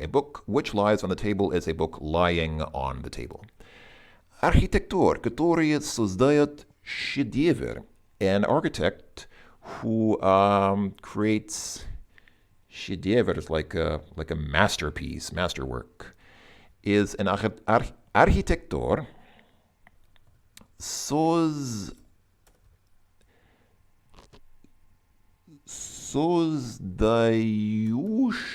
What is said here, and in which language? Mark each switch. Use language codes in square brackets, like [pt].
[en] A book which lies on the table is a book lying on the table. [ru] Архитектор, который создает шедевр. [en] An architect who creates shedevr, like a masterpiece, masterwork, is an architector создающий.